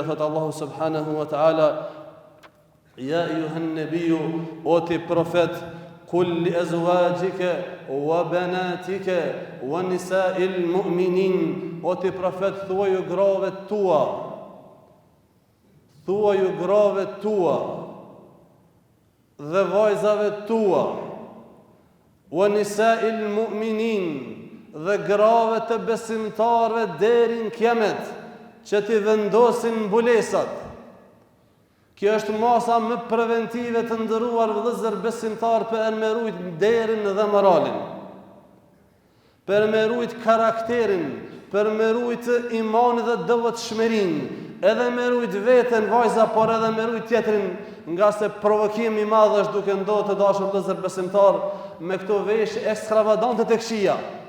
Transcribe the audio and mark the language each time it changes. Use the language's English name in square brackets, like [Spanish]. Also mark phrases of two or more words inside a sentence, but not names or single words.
[Arabic] Thot الله سبحانه وتعالى يا أيها النبي, [Albanian] o ti profet, [Arabic] قل لأزواجك وبناتك ونساء المؤمنين, [Albanian] o ti profet, thuaju grave tua dhe vajzave tua, [Arabic] ونساء المؤمنين, [Albanian] dhe grave të besimtarve deri në kiamet, që ti vendosin mbulesat. Kjo është masa më preventive të ndëruar vëllezër besimtar për me rujt derin dhe moralin, për me rujt karakterin, për me rujt imanin dhe devotshmërin, edhe me rujt veten vajza, por edhe me rujt tjetrin, nga se provokimi i madh është duke ndodhur të dashur vëllezër besimtar me këto veshje ekstravagante të këqija.